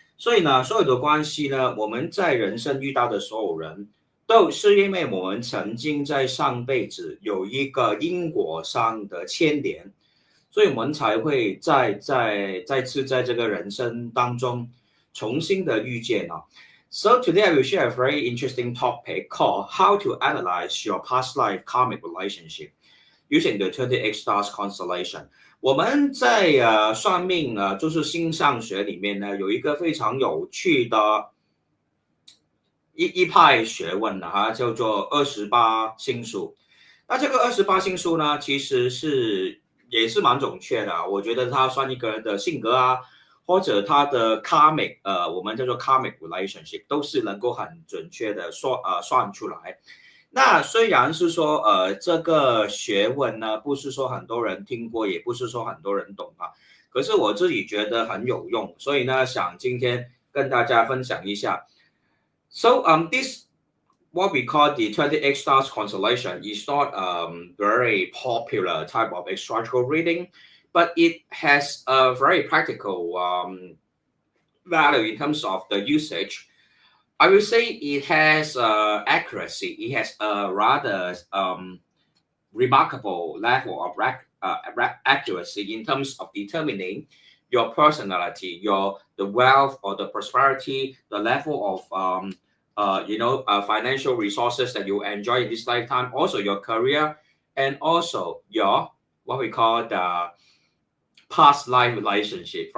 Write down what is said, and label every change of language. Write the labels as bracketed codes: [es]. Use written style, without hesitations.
[zh] 所以呢，所有的关系呢，我们在人生遇到的所有人，都是因为我们曾经在上辈子有一个因果上的牵连。所以我们才会再次在这个人生当中重新的遇见啊。 [en] So today I will share a very interesting topic called how to analyze your past life karmic relationship using the 28 stars constellation。 [zh] 我们在算命就是星象学里面呢，有一个非常有趣的一派学问呢，叫做28星宿。那这个28星宿呢，其实也是蛮准确的，我觉得它算一个人的性格啊，或者他的 karmic，我们叫做 karmic relationship，都是能够很准确的算出来。那虽然是说这个学问呢，不是说很多人听过，也不是说很多人懂啊，可是我自己觉得很有用，所以呢，想今天跟大家分享一下。 [en] So this what we call the 28 stars constellation is not very popular type of astrological reading, but it has a very practical value in terms of the usage. I will say it has accuracy. It has a rather remarkable level of accuracy in terms of determining your personality, the wealth or the prosperity, the level of financial resources that you enjoy in this lifetime, also your career, and also your what we call the past life relationship.